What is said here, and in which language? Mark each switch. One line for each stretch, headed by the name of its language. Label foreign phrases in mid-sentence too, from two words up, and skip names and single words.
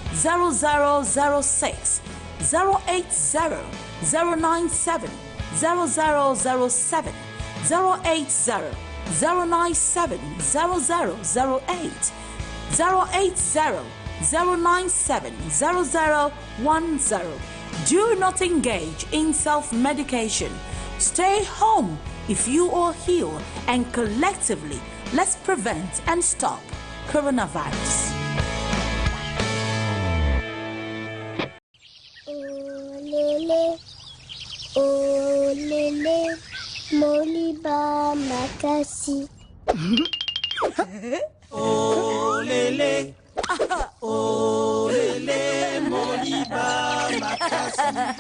English: 0006, 080 097 0007, 080 097 0008, 080 097 0010. Do not engage in self-medication. Stay home if you are ill, and collectively, let's prevent and stop coronavirus.
Lingala: Olele, olele, moliba makasi. Olele, olele, moliba makasi.